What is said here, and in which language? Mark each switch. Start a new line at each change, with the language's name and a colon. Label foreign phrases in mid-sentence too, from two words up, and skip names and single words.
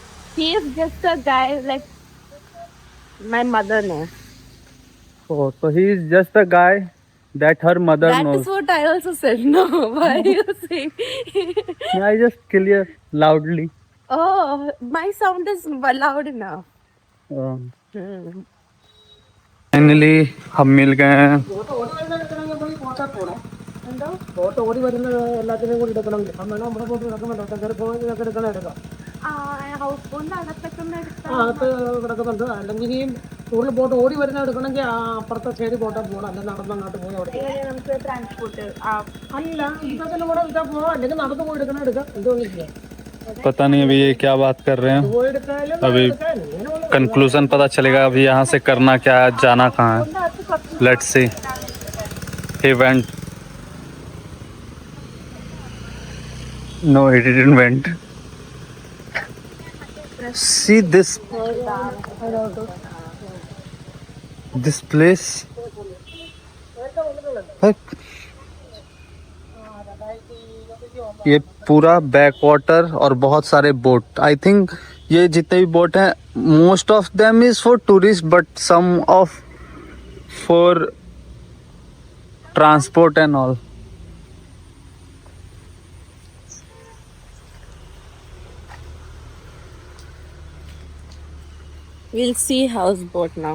English: he is just a guy like my mother knows. so he is just a guy that her mother That knows. is what I also said. No, why are you saying? I just clear loudly. Oh, my sound is loud enough.
Hindi: फाइनली हम मिल गए हैं।
Malayalam: ഹൗസ് അകത്തൊക്കെ കിടക്കുന്നുണ്ട്. അല്ലെങ്കിൽ ഈ കൂടുതൽ ബോട്ട് ഓടി വരുന്ന എടുക്കണമെങ്കിൽ അപ്പുറത്തെ സൈഡ് ബോട്ടാ പോകണം, അല്ല നടന്നങ്ങോട്ട് പോയി അവിടെ. നമുക്ക് ട്രാൻസ്പോർട്ട് അല്ല ഇതൊക്കെ കൂടെ ഇതാ പോകാം, അല്ലെങ്കിൽ നടന്നു പോയി എടുക്കണം എന്തോന്നില്ല.
Hindi: पता नहीं अभी ये क्या बात कर रहे हैं,
Malayalam: പോയി എടുക്കാനും
Hindi: अभी कंक्लूजन पता चलेगा अभी यहाँ से करना क्या है, जाना कहाँ है।
English: Let's see. He went. No, he didn't went. See this place.
Hindi: ये पूरा
English: back water
Hindi: और बहुत सारे बोट.
English: I think
Hindi: ये जितने भी बोट हैं
English: most of them is for tourist but some of for transport and all. We'll see houseboat now.